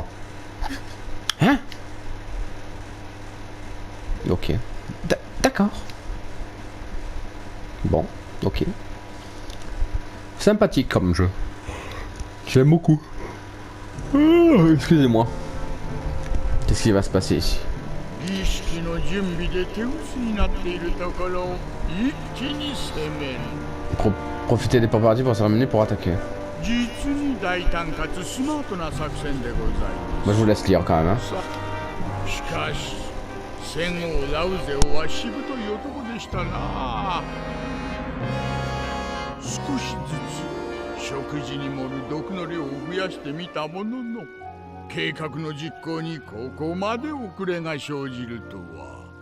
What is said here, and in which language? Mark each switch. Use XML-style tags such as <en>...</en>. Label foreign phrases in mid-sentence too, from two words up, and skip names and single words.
<fr>Hein? Ok. D'accord. Bon, ok. Sympathique comme jeu. J'aime beaucoup. Excusez-moi. Qu'est-ce qui va se passer ici?</fr> <ja>儀式の準備で手薄になっているところを一気に攻める</ja> <fr>Profitez des préparatifs pour la cérémonie pour attaquer.</fr> <ja>実に大胆かつスマートな作戦でござい</ja> <fr>Moi je vous laisse lire quand même. Hein.</fr> <ja>ますしかし戦王ラウゼオはしぶとい男でしたな少しずつ食事に盛る毒の量を増やしてみたものの計画の実行にここまで遅れが生じるとは</ja>